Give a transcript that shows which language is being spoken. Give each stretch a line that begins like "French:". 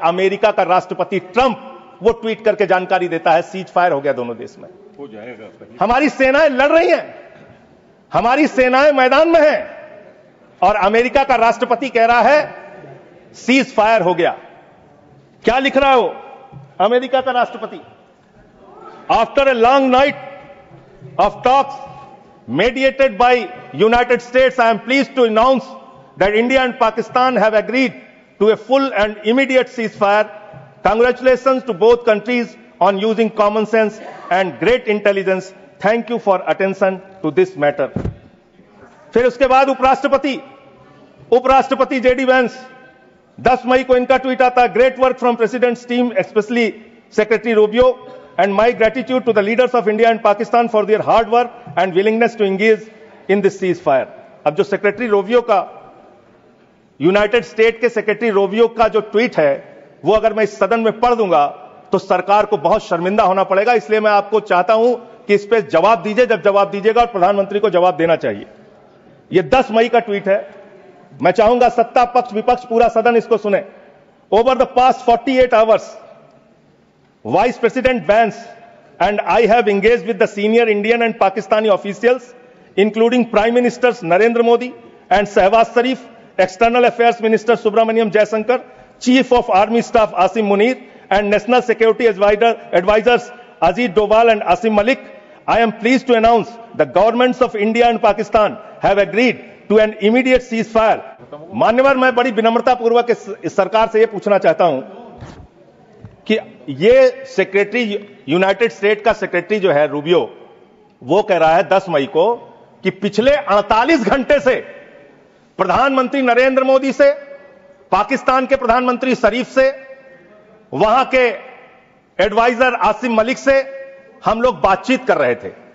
Hindi: America का राष्ट्रपति Trump वो ट्वीट करके जानकारी देता है सीज फायर हो गया दोनों देश में, हो जाएगा। हमारी सेनाएं लड़ रही हैं, हमारी सेनाएं मैदान में हैं, और अमेरिका का राष्ट्रपति कह रहा है सीज फायर हो गया। क्या लिख रहा है वो अमेरिका का राष्ट्रपति?
English: After a long night of talks mediated by United States, I am pleased to announce that India and Pakistan have agreed to a full and immediate ceasefire. Congratulations to both countries on using common sense and great intelligence. Thank you for attention to this matter.
Hindi: फिर उसके बाद उपराष्ट्रपति JD Vance, 10 मई को इनका tweet आता है,
English: Great work from president's team, specially secretary Rubio, and my gratitude to the leaders of India and Pakistan for their hard work and willingness to engage in this ceasefire.
Hindi: अब जो secretary Rovio का, United state के secretary Rovio का जो tweet है, वो अगर मैं इस सदन में पढ़ दूंगा तो सरकार को बहुत शर्मिंदा होना पड़ेगा। इसलिए मैं आपको चाहता हूं कि इस पे जवाब दीजिए, जब जवाब दीजिएगा, और प्रधानमंत्री को जवाब देना चाहिए। ये 10 मई का ट्वीट है, मैं चाहूंगा सत्ता पक्ष विपक्ष पूरा सदन इसको सुने।
English: Over the past 48 hours Vice President Vance and I have engaged with the senior Indian and Pakistani officials, including Prime Ministers Narendra Modi and Shehbaz Sharif, External Affairs Minister Subramaniam Jaishankar, Chief of Army Staff Asim Munir, and National Security Advisors Ajit Doval and Asim Malik. I am pleased to announce the governments of India and Pakistan have agreed to an immediate ceasefire.
Hindi: मान्यवर, मैं बड़ी विनम्रता पूर्वक इस सरकार से यह पूछना चाहता हूं कि ये सेक्रेटरी, यूनाइटेड स्टेट का सेक्रेटरी जो है रूबियो, वो कह रहा है 10 मई को कि पिछले 48 घंटे से प्रधानमंत्री नरेंद्र मोदी से, पाकिस्तान के प्रधानमंत्री शरीफ से, वहां के एडवाइजर आसिम मलिक से हम लोग बातचीत कर रहे थे।